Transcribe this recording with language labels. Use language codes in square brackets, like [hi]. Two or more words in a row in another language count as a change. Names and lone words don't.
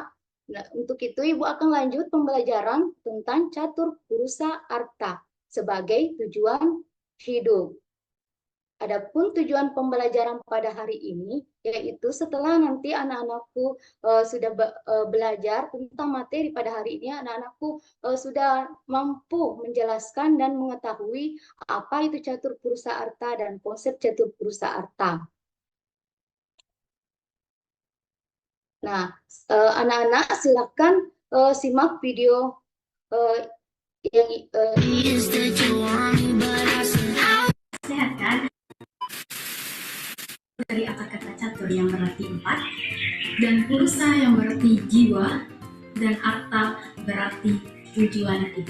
[id] Nah, untuk itu Ibu akan lanjut pembelajaran tentang catur purusa arta sebagai tujuan hidup. Adapun tujuan pembelajaran pada hari ini, yaitu setelah nanti anak-anakku sudah belajar tentang materi pada hari ini, anak-anakku sudah mampu menjelaskan dan mengetahui apa itu catur purusa arta dan konsep catur purusa arta. Nah, anak-anak silakan simak video yang sehat kan? Dari akar kata catur yang berarti 4, dan pulsa yang berarti jiwa, dan arta berarti tujuan hidup.